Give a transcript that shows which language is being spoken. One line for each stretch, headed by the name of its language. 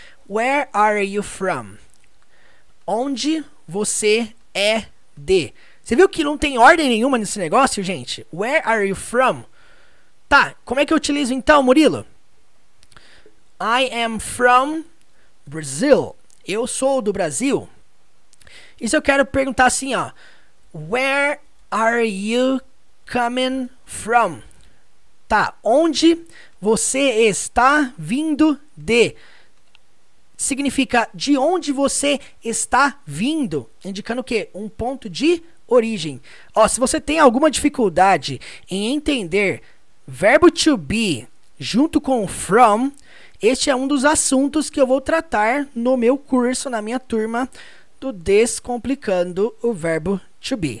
English: Where are you from?
Portuguese: Onde você é de? Você viu que não tem ordem nenhuma nesse negócio, gente?
English: Where are you from?
Portuguese: Tá, como é que eu utilizo então, Murilo?
English: I am from Brazil.
Portuguese: Eu sou do Brasil. E se eu quero perguntar assim, ó.
English: Where are you coming from?
Portuguese: Tá, onde você está vindo de? Significa de onde você está vindo, indicando o quê? Um ponto de origem. Ó, se você tem alguma dificuldade em entender verbo to be junto com from, este é um dos assuntos que eu vou tratar no meu curso, na minha turma do Descomplicando o Verbo to be.